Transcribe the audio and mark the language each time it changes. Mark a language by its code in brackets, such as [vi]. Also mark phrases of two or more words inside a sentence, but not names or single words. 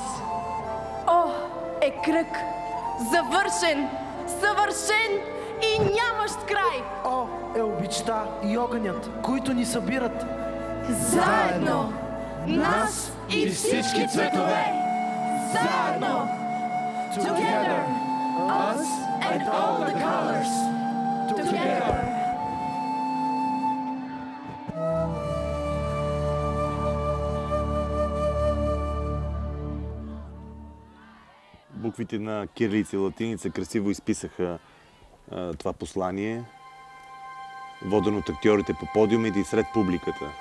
[bg] О е кръг, завършен, съвършен и нямащ край. О е обичта и огънят, които ни събират заедно, нас и всички цветове. Заедно, [en] together, us and all the colors. Together. [bg] Буквите на кирилица и латиница красиво изписаха това послание, водено от актьорите по подиума и сред публиката.